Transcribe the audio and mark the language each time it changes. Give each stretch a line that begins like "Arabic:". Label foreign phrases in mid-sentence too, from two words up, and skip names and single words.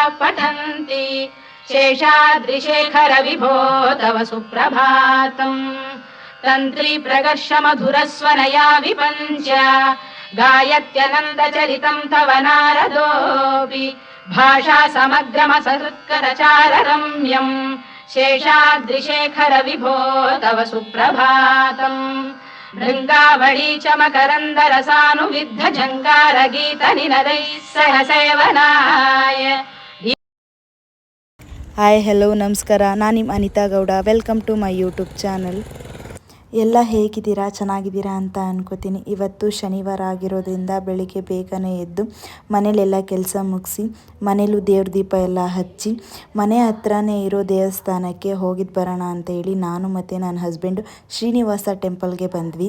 Sanskrit: पठन्ति शेषाद्रिशेखर विभो तव सुप्रभातम् तन्त्री प्रकर्ष मधुरस्वनया विपञ्च गायत्यनन्दचरितं तव नारदोऽपि भाषा समग्रमसहृत्करचाररम्यम् शेषाद्रिशेखर विभो तव सुप्रभातम् भृङ्गावळी च मकरन्दरसानुविद्ध झङ्कारगीतनिनदैः सह सेवनाय
English: Hi hello
Kannada: ನಮಸ್ಕಾರ, ನಾನು ನಿಮ್ಮ ಅನಿತಾ ಗೌಡ.
English: Welcome to my YouTube channel.
Kannada: ಎಲ್ಲ ಹೇಗಿದ್ದೀರಾ? ಚೆನ್ನಾಗಿದ್ದೀರಾ ಅಂತ ಅನ್ಕೋತೀನಿ. ಇವತ್ತು ಶನಿವಾರ ಆಗಿರೋದ್ರಿಂದ ಬೆಳಿಗ್ಗೆ ಬೇಗನೆ ಎದ್ದು ಮನೇಲೆಲ್ಲ ಕೆಲಸ ಮುಗಿಸಿ ಮನೇಲೂ ದೇವ್ರ ದೀಪ ಎಲ್ಲ ಹಚ್ಚಿ ಮನೆ ಹತ್ರನೇ ಇರೋ ದೇವಸ್ಥಾನಕ್ಕೆ ಹೋಗಿದ್ದು ಬರೋಣ ಅಂತ ಹೇಳಿ ನಾನು ಮತ್ತು ನನ್ನ ಹಸ್ಬೆಂಡು ಶ್ರೀನಿವಾಸ ಟೆಂಪಲ್ಗೆ ಬಂದ್ವಿ.